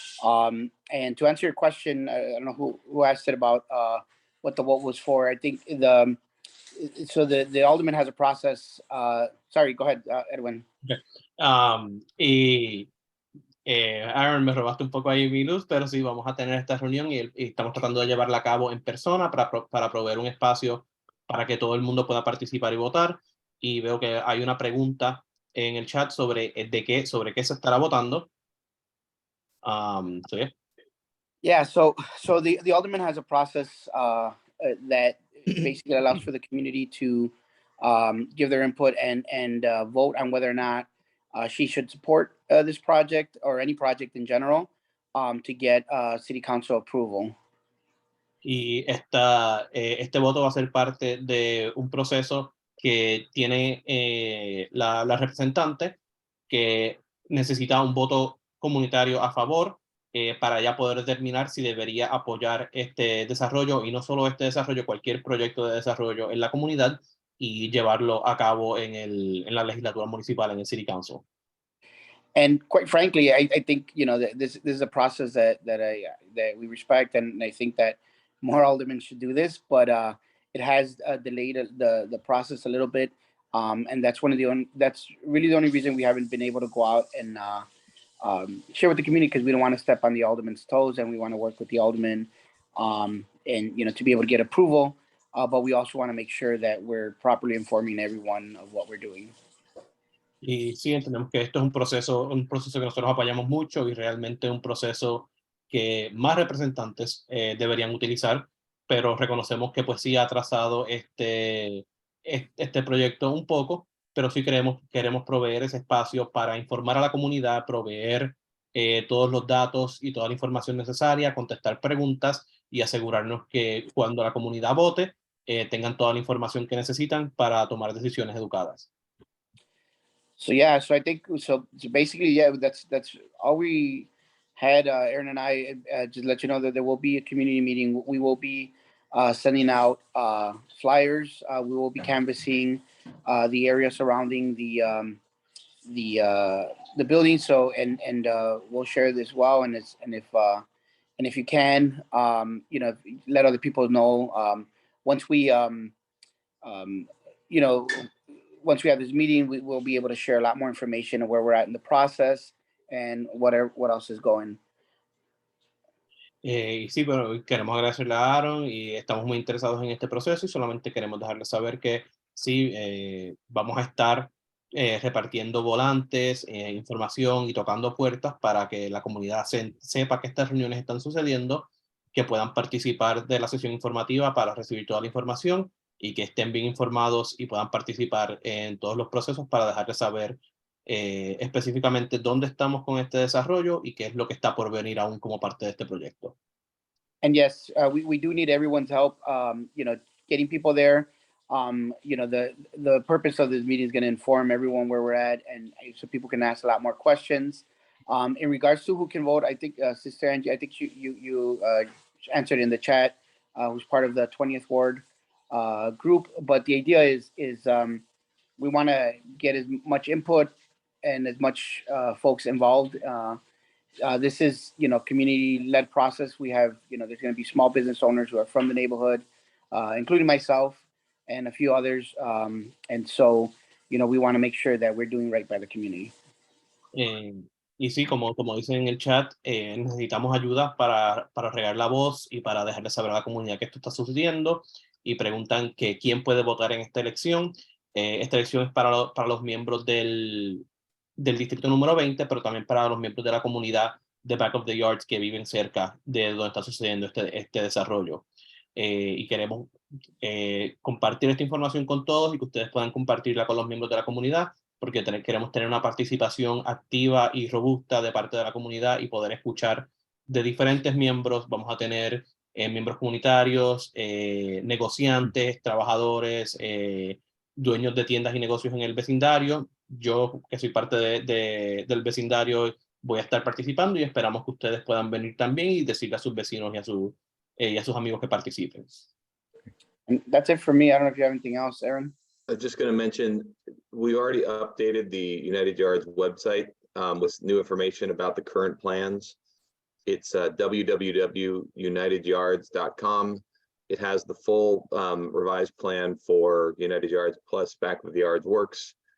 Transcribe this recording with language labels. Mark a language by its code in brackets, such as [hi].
[en] And to answer your question, I don't know who asked it about what the vote was for. I think the alderman has a process. Sorry, go ahead, Edwin. [es] Y Aaron, me robaste un poco ahí mi luz, pero sí, vamos a tener esta reunión y estamos tratando de llevarla a cabo en persona para proveer un espacio para que todo el mundo pueda participar y votar. Y veo que hay una pregunta en el chat sobre qué se estará votando. [en] So yeah. Yeah, so the alderman has a process that basically allows for the community to give their input and vote on whether or not she should support this project or any project in general to get city council approval. [es] Y este voto va a ser parte de un proceso que tiene la representante, que necesita un voto comunitario a favor para ya poder determinar si debería apoyar este desarrollo, y no solo este desarrollo, cualquier proyecto de desarrollo en la comunidad, y llevarlo a cabo en la legislatura municipal, en el City Council. [en] And quite frankly, I think this is a process that we respect, and I think that more aldermen should do this. But it has delayed the process a little bit, and that's really the only reason we haven't been able to go out and share with the community, because we don't want to step on the alderman's toes, and we want to work with the alderman, and to be able to get approval. But we also want to make sure that we're properly informing everyone of what we're doing. [es] Y sí, entendemos que esto es un proceso que nosotros apoyamos mucho, y realmente un proceso que más representantes deberían utilizar, pero reconocemos que pues sí ha atrasado este proyecto un poco, pero sí queremos proveer ese espacio para informar a la comunidad, proveer todos los datos y toda la información necesaria, contestar preguntas y asegurarnos que cuando la comunidad vote tengan toda la información que necesitan para tomar decisiones educadas. [en] So yeah, so I think so basically, yeah, that's all we had. Aaron and I just let you know that there will be a community meeting. We will be sending out flyers. We will be canvassing the area surrounding the building. So and we'll share this well. And if you can, let other people know. Once we you know, once we have this meeting, we will be able to share a lot more information of where we're at in the process and what else is going. [es] Y sí, bueno, queremos agradecerle a Aaron y estamos muy interesados en este proceso y solamente queremos dejarles saber que sí, vamos a estar repartiendo volantes, información y tocando puertas para que la comunidad sepa que estas reuniones están sucediendo, que puedan participar de la sesión informativa para recibir toda la información y que estén bien informados y puedan participar en todos los procesos para dejarles saber específicamente dónde estamos con este desarrollo y qué es lo que está por venir aún como parte de este proyecto. [en] And yes, we do need everyone's help. Getting people there. The purpose of this meeting is going to inform everyone where we're at, and so people can ask a lot more questions. In regards to who can vote, I think Sister Angie, I think you answered in the chat, who's part of the 20th Ward group. But the idea is we want to get as much input and as much folks involved. This is, community-led process. We have, there's going to be small business owners who are from the neighborhood, including myself and a few others. And so, we want to make sure that we're doing right by the community. [es] Y sí, como dicen en el chat, necesitamos ayuda para regar la voz y para dejarle saber a la comunidad que esto está sucediendo y preguntan que quién puede votar en esta elección. Esta elección es para los miembros del distrito número 20, pero también para los miembros de la comunidad de Back of the Yards que viven cerca de donde está sucediendo este desarrollo. Y queremos compartir esta información con todos y que ustedes puedan compartirla con los miembros de la comunidad, porque queremos tener una participación activa y robusta de parte de la comunidad y poder escuchar de diferentes miembros. Vamos a tener miembros comunitarios, negociantes, trabajadores, dueños de tiendas y negocios en el vecindario. Yo, que soy parte del vecindario, voy a estar participando y esperamos que ustedes puedan venir también y decirle a sus vecinos y a sus amigos que participen. [en] And that's it for me. I don't know if you have anything else, Aaron. I was just going to mention, we already updated the United Yards website with new information about the current plans. It's www.unityards.com. It has the full revised plan for United Yards plus Back of the Yards Works.